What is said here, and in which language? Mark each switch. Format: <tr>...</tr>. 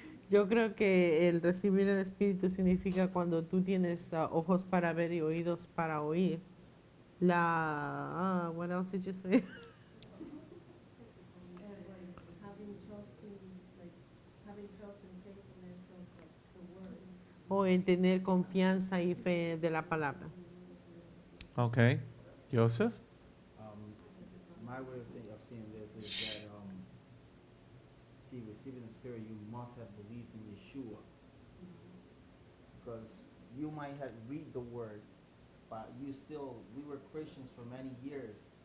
<es>Yo creo que el recibir el Espíritu significa cuando tú tienes ojos para ver y oídos para oír.</es> <en>What else did you say? And like having trust and faithfulness of the word.</en> <es>O en tener confianza y fe de la palabra.</es> <en>Okay. Joseph? My way of seeing this is that, receiving the Spirit, you must have believed in Yeshua. Because you might have read the Word, but we were Christians for many years.</en>